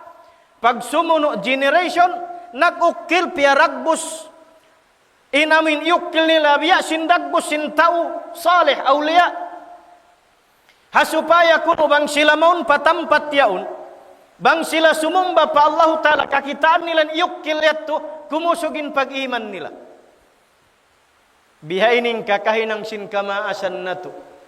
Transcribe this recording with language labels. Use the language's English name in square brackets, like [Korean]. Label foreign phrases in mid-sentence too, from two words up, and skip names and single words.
[Tausug] Pag sumuno generation, nag-ukil piaragbus. Inamin yukil nila biya sindagbus sin tao salih awliya. Hasupaya kuno bang sila maun patampat yaun, bang sila sumumba pa Allah ta'ala kakitaan nila yukil yato kumusugin pag-iman nila. Bihainin kakahinang sin kamaasan na to.